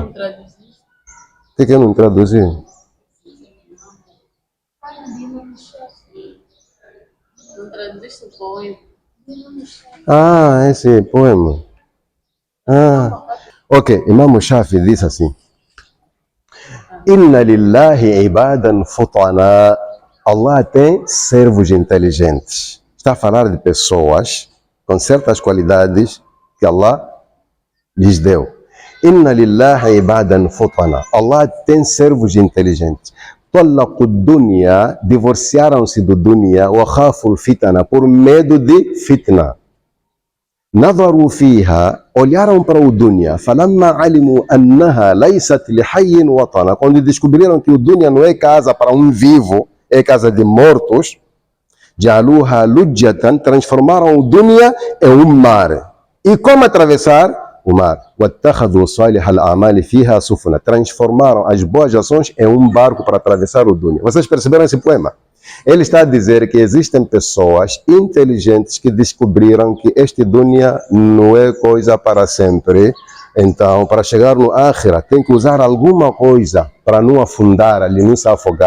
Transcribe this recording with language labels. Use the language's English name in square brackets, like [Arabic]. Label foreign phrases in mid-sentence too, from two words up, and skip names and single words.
[Portuguese] O que eu não traduzi? Não traduziste o poema. Ah, esse poema. Ok, Imam Shafi diz assim: [Arabic] إن لله عبادا فطنا. [Portuguese] Allah tem servos inteligentes. Está a falar de pessoas com certas qualidades que Allah lhes deu. [Arabic] إن لله عبادا فطنا. [Portuguese] Allah tem servos inteligentes. [Arabic] طلقوا الدنيا, [Portuguese] divorciaram-se do dunya, [Arabic] وخافوا الفتنة, [Portuguese] por medo de fitna. [Arabic] نظروا فيها, [Portuguese] olharam para o dunya, [Arabic] فلما علموا أنها ليست لحي وطنا, [Portuguese] quando descobriram que o dunya não é casa para um vivo, é casa de mortos, [Arabic] جعلوها لجة, [Portuguese] transformaram o dunya em um mar. E como atravessar o mar? [Arabic] واتخذوا صالح الأعمال فيها سفنا, [Portuguese] transformaram as boas ações em um barco para atravessar o dunya. Vocês perceberam esse poema? Ele está a dizer que existem pessoas inteligentes que descobriram que este dunya não é coisa para sempre. Então, para chegar no Akhira, tem que usar alguma coisa para não afundar ali, não se afogar.